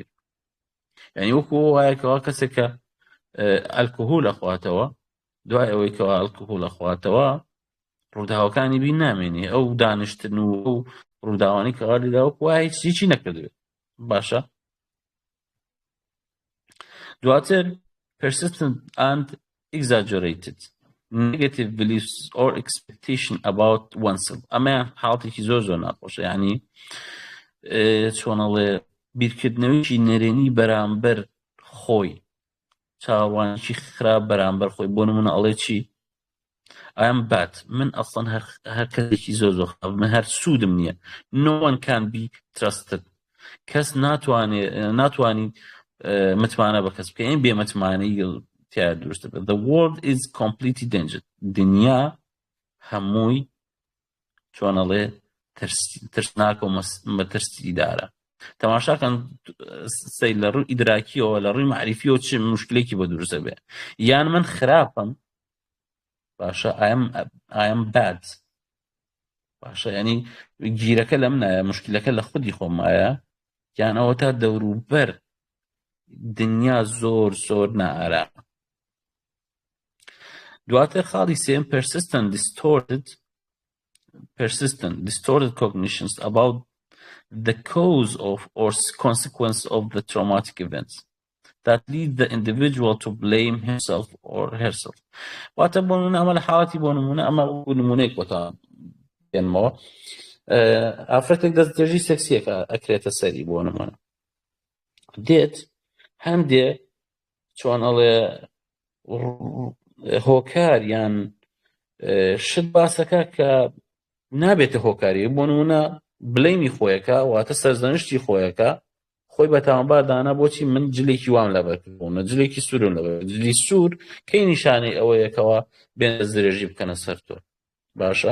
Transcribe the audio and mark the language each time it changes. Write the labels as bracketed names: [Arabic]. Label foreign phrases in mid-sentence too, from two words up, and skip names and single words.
[Central Kurdish] یعنی وەکو وایەکەوە کەسێک کە ئەلکۆهۆل ئەخواتەوە دوای ئەوەی کەەوە ئەلکۆهۆل ئەخواتەوە ڕووداوەکانی بین نامێنێ ئەو دانیشتن و ئەو ڕووداوانی کەوا لێداوە وای هیچی نەکردوێت باشە. [English] دواتر persistent and exaggerated negative beliefs or expectation about oneself. [Central Kurdish] ئەمە حاڵەتێکی زۆر ناخۆشە، یعنی چۆنەڵێ بیرکردنەوەیکی نەرێنی بەرامبەر خۆی، چاوانێکی خراپ بەرامبەر خۆی. بۆ نمونە ئەڵێ چی ئەم بات من ئەسڵەن هەر کەسێکی زۆر خراپ، من هەر سوودم نییە. [English] no one can be trusted. [Central Kurdish] کەس ناتوانی متمانە بە کەس بکەین بێ متمانەی تیا دروستە بێت. [English] the world is completely dangerous. [Central Kurdish] دنیا هەمووی چۆنەڵێ ترسناکە و مەترسیدارە. تەماشاکەن سەی لە ڕووی ئیدراکیەوە لە ڕووی معریفیەوە چ مشکلێکی بە دروستە بێ. یان من خراپم باشە [English] I'm bad [Central Kurdish] باشە، ینی گیرەکە لە منایە مشکلەکە لە خودی خۆمایە، یان ئەوە تا دەوروبەر دنیا زۆر نائارامە. دواتر خاڵی سێم [English] persistent distorted cognitions about the cause of or consequence of the traumatic events that lead the individual to blame himself or herself. [Central Kurdish] واتە بۆ نمونە ئەمە لە حاڵەتی بۆ نمونە ئەمە نمونەیەک بۆتە بێنمەوە ئافرەتێک دەستدرێژی سەکسیەکە ئەکرێتە سەری بۆ نمونە دێت هەندێ چۆن ئەڵێ هۆکار یان شت باسەکە کە نابێتە هۆکاری بۆ نمونە بلەیمی خۆیەکە واتە سەرزەنشتی خۆیەکە خۆی بە تاوانبار دانا بۆچی من جلێکی وام لەبەرکردبوونە جلێکی سوورم لەبەر جلی سوور کەی نیشانەی ئەوەیەکەوە بێن دەستدرێژی بکەنە سەر تۆ باشە.